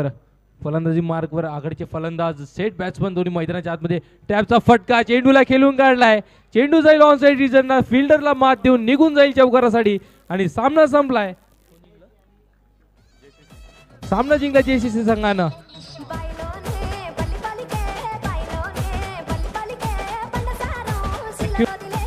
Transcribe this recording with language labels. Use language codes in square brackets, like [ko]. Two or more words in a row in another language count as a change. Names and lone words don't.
[mr] फलंदाजी मार्कवर आघाडीचे फलंदाज [en] set batsman [mr] दोन्ही मैदानाच्या आतमध्ये. टॅपचा फटका चेंडूला खेळून काढलाय. चेंडू जाईल [en] on side [mr] रिजनला. फिल्डरला मात देऊन निघून जाईल चौकारासाठी आणि सामना संपलाय. सामना जिंकला JCC संघानं. बायलोने बली बली के बायलोने बली बली के बंड सारो सिला